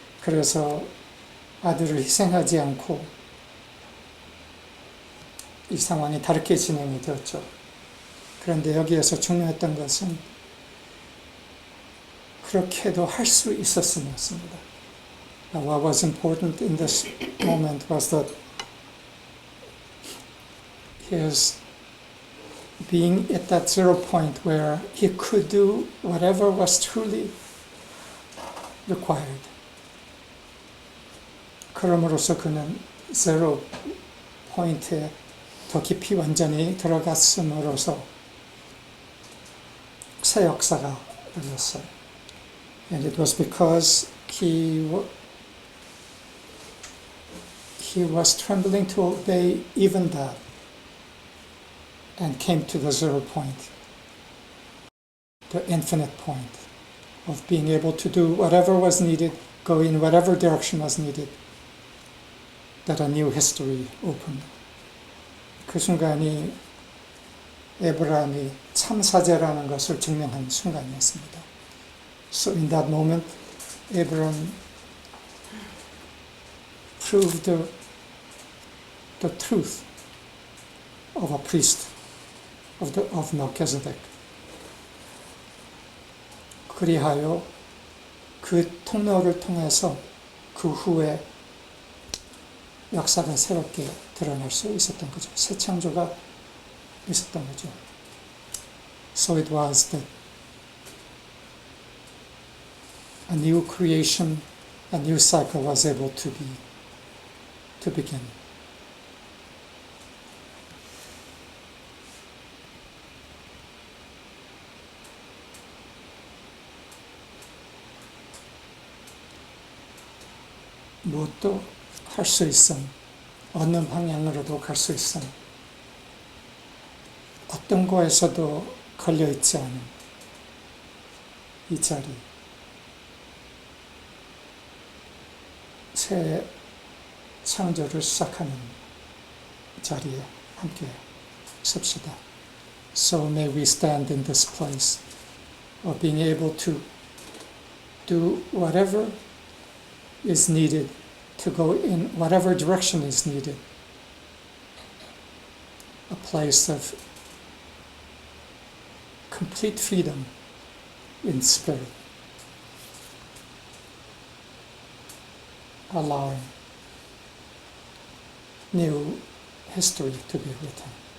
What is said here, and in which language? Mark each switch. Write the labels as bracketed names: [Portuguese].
[Korean] 그래서 아들을 희생하지 않고 이 상황이 다르게 진행이 되었죠. 그런데 여기에서 중요했던 것은 그렇게도 할 수 있었음이었습니다. [English] What was important in this moment was that his being at that zero point where he could do whatever was truly required. [Korean] 그럼으로써 그는 zero 포인트에 더 깊이 완전히 들어갔음으로써 새 역사가 열렸어요. [English] And it was because he was trembling to obey even that and came to the zero point, the infinite point of being able to do whatever was needed, go in whatever direction was needed, that a new history opened. [Korean] 그 순간이 에브라함이 참사제라는 것을 증명한 순간이었습니다. [English] So in that moment, Abraham prove the truth of a priest of Melchizedek. [Korean] 그리하여 그 통로를 통해서 그 후에 역사가 새롭게 드러날 수 있었던 거죠. 새 창조가 있었던 거죠. [English] So it was that a new creation, a new cycle was able to begin. [Korean] 무엇도 할 수 있음, 어느 방향으로도 갈 수 있음, 어떤 거에서도 걸려있지 않은 이 자리, 새 창조를 시작하는 자리에 함께 섭시다. [English] So may we stand in this place of being able to do whatever is needed, to go in whatever direction is needed. A place of complete freedom in spirit, allowing new history to be written.